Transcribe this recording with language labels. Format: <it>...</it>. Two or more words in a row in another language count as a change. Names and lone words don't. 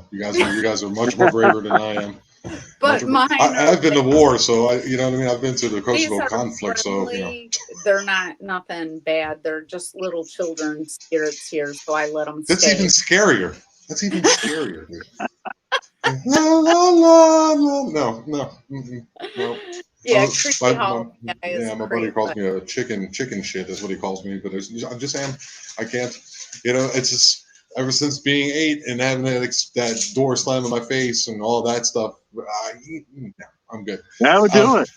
<en>You guys are much more braver than I am. But mine I've been to war, so you know what I mean. I've been to the these Kosovo are conflict, friendly. They're not nothing bad. They're just little children spirits here, so I let them that's stay. even scarier. That's even scarier, dude. La, la, la, la. No. No. Yeah, creepy hall guy is My buddy great. calls me a chicken shit. That's what he calls me. But I'm just saying, I can't. It's just ever since being 8 and having that door slam in my face and all that stuff. I'm good. That would do it.</en>